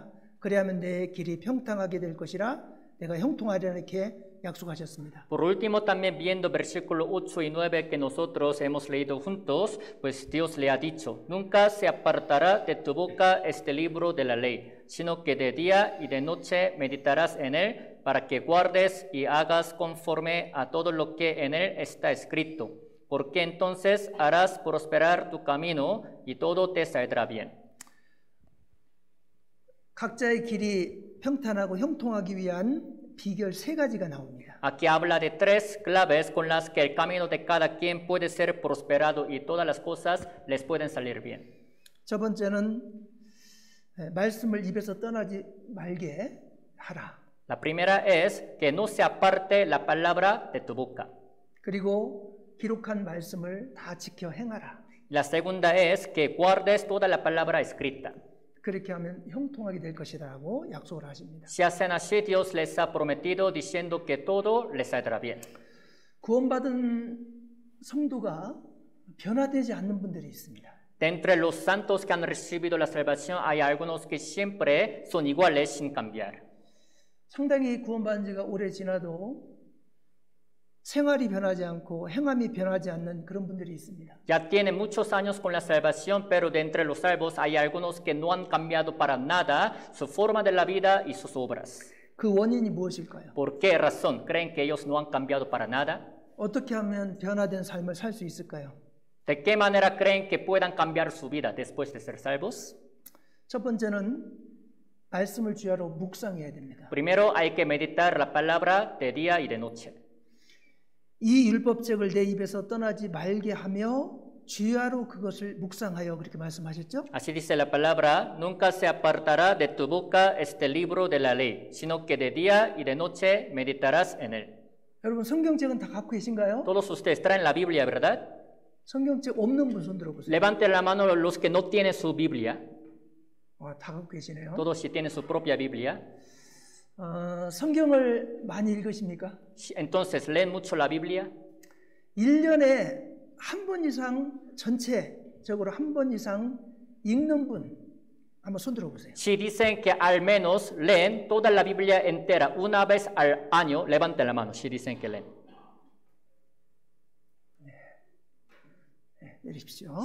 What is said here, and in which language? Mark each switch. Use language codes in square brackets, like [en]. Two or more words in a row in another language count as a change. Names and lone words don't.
[ko] 그래야만 내 길이 평탄하게 될 것이라 내가 형통하리라 이렇게 약속하셨습니다. [es] Por último, también viendo versículo 8 y 9 que nosotros hemos leído juntos, pues Dios le ha dicho, nunca se apartará de tu boca este libro de la ley, sino que de día y de noche meditarás en él, para que guardes y hagas conforme a todo lo que en él está escrito, porque entonces harás prosperar tu camino y todo te saldrá bien. [ko] 각자의 길이 평탄하고 형통하기 위한 비결 세 가지가 나옵니다. [es] Aquí habla de tres claves con las que el camino de cada quien puede ser prosperado y todas las cosas les pueden salir bien. [ko] 첫 번째는 말씀을 입에서 떠나지 말게 하라. [es] La primera es que no se aparte la palabra de tu boca. [ko] 그리고 기록한 말씀을 다 지켜 행하라. [es] La segunda es que guardes toda la palabra escrita. [ko] 그렇게 하면 형통하게 될 것이라고 약속을 하십니다. [es] Si hacen así, Dios les ha prometido diciendo que todo les saldrá bien. [ko] 구원받은 성도가 변화되지 않는 분들이 있습니다. [es] De entre los santos que han recibido la salvación, hay algunos que siempre son iguales sin cambiar. [ko] 상당히 구원받은 지가 오래 지나도 생활이 변하지 않고 행함이 변하지 않는 그런 분들이 있습니다. [es] Ya tienen muchos años con la salvación, pero de entre los salvos hay algunos que no han cambiado para nada su forma de la vida y sus obras. [ko] 그 원인이 무엇일까요? [es] ¿Por qué razón creen que ellos no han cambiado para nada? [ko] 어떻게 하면 변화된 삶을 살 수 있을까요? [es] ¿De qué manera creen que puedan cambiar su vida después de ser salvos? [ko] 첫 번째는 말씀을 주야로 묵상해야 됩니다. [es] Primero hay que meditar la palabra de día y de noche. [ko] 이 율법책을 내 입에서 떠나지 말게 하며 주야로 그것을 묵상하여 그렇게 말씀하셨죠? [es] Así dice la palabra, nunca se apartará de tu boca este libro de la ley, sino que de día y de noche meditarás en él. [ko] 여러분 성경책은 다 갖고 계신가요? [es] Todos ustedes traen la Biblia, ¿verdad? [ko] 성경책 없는 분 손 들어보세요. [es] Levanten la mano los que no tienen su Biblia. [ko] 다 갖고 계시네요. [es] Todos si tienen su propia Biblia. [ko] 성경을 많이 읽으십니까? [es] Entonces, ¿leen mucho la Biblia? [ko] 1년에 한 번 이상 전체적으로 한 번 이상 읽는 분 한번 손 들어보세요. [es] Si dicen que al menos leen toda la Biblia entera una vez al año, levanten la mano si dicen que leen. [ko] 내리십시오.